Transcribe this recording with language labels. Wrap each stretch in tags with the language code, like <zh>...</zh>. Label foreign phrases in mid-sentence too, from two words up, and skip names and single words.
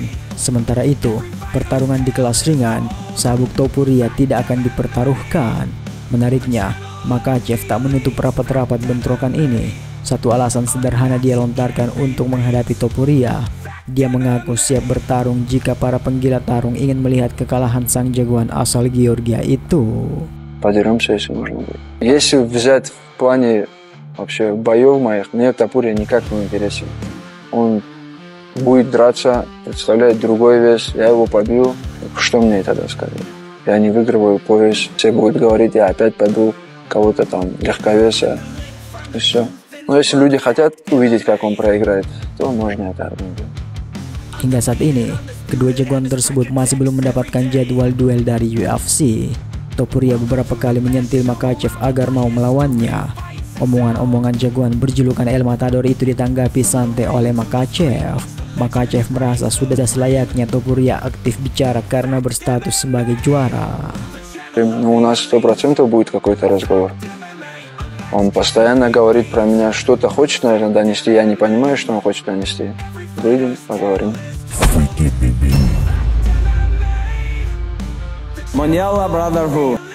<id>Sementara itu, pertarungan di kelas ringan, sabuk Topuria tidak akan dipertaruhkan. Menariknya, Makhachev tak menutup rapat-rapat bentrokan ini. Satu alasan sederhana dia lontarkan untuk menghadapi Topuria. Dia mengaku siap bertarung jika para penggila tarung ingin melihat kekalahan sang jagoan asal Georgia itu.</id> <ru>Подеремся, если можно будет. Если взять в плане вообще боев моих, мне Topuria никак не интересен. Он будет драться, представлять другой вес, я его побью. Что мне тогда сказать? Я не выигрываю пояс. Все будут говорить, я опять побил кого-то там легковеса. И все. Но если люди хотят увидеть, как он проиграет, то можно это организовать.</ru> <id>Hingga saat ini, kedua jagoan tersebut masih belum mendapatkan jadwal duel dari UFC. Topuria beberapa kali menyentil Makhachev agar mau melawannya. Omongan-omongan jagoan berjulukan El Matador itu ditanggapi santai oleh Makhachev. Makhachev merasa sudah selayaknya Topuria aktif bicara karena berstatus sebagai juara.</id> <ru>У нас 100% будет какой-то разговор. Он постоянно говорит про меня, что-то хочет, наверное, донести. Я не понимаю, что он хочет донести. Выйдем, поговорим. Maniala Brotherhood.</ru>